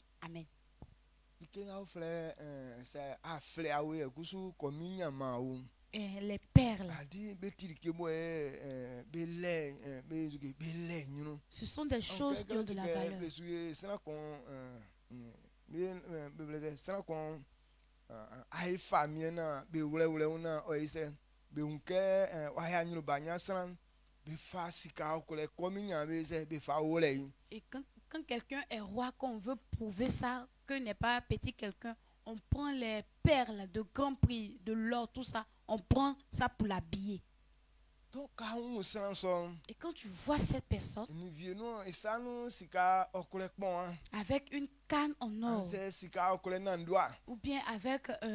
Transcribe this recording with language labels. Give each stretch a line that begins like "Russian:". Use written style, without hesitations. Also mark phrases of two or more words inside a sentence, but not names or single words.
French: Amen. Les perles. Ce sont des choses qui ont de la valeur.
Baoulé: ai famille na be wule una oise be unke wa ya nyuru banya san be fa sika ko le kominya be se be fa wole.
French: Et quand quelqu'un est roi, qu'on veut prouver ça, que n'est pas petit quelqu'un, on prend les perles de grand prix, de l'or, tout ça, on prend ça pour l'habiller. Et quand tu vois cette personne avec une canne en or ou bien avec